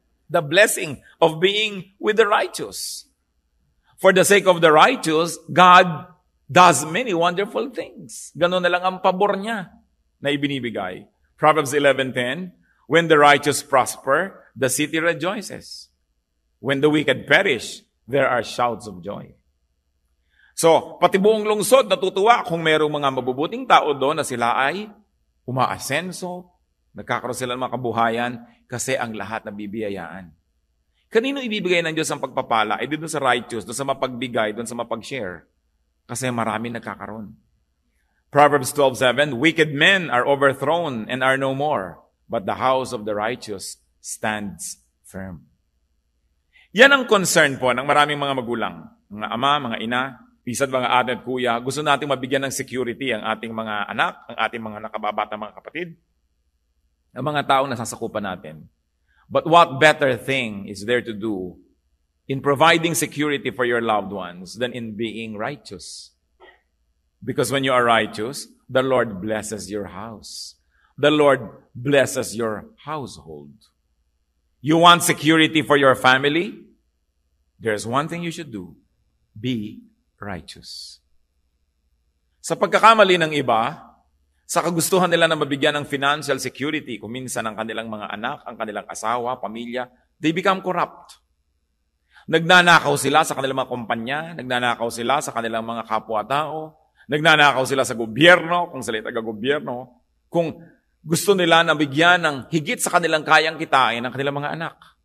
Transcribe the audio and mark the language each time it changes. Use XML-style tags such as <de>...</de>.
<en>The blessing of being with the righteous. For the sake of the righteous, God does many wonderful things.</en> <tl>Ganun na lang ang pabor niya na ibinibigay.</tl> <en>Proverbs 11:10, when the righteous prosper, the city rejoices. When the wicked perish, there are shouts of joy.</en> <tl>So, pati buong lungsod natutuwa kung mayroong mga mabubuting tao doon na sila ay umaasenso, nagkakaroon sila ng mga kabuhayan kasi ang lahat nabibiyayaan. Kanino ibibigay ng Diyos ang pagpapala? Eh, doon sa righteous, doon sa mapagbigay, doon sa mapag-share. Kasi marami nagkakaroon. Proverbs 12:7, wicked men are overthrown and are no more, but the house of the righteous stands firm. Yan ang concern po ng maraming mga magulang, mga ama, mga ina, pisad mga ate at kuya. Gusto nating mabigyan ng security ang ating mga anak, ang ating mga nakababata, mga kapatid, ang mga taong nasasakupan natin.</tl> <en>But what better thing is there to do in providing security for your loved ones than in being righteous? Because when you are righteous, the Lord blesses your house. The Lord blesses your household. You want security for your family? There's one thing you should do. Be righteous.</en> <tl>Sa pagkakamali ng iba, sa kagustuhan nila na mabigyan ng financial security, kung minsan ang kanilang mga anak, ang kanilang asawa, pamilya,</tl> <en>they become corrupt.</en> <tl>Nagnanakaw sila sa kanilang mga kumpanya, nagnanakaw sila sa kanilang mga kapwa-tao, nagnanakaw sila sa gobyerno, kung sila taga-gobyerno, kung gusto nila na bigyan ng higit sa kanilang kayang kitain ng kanilang mga anak.</tl>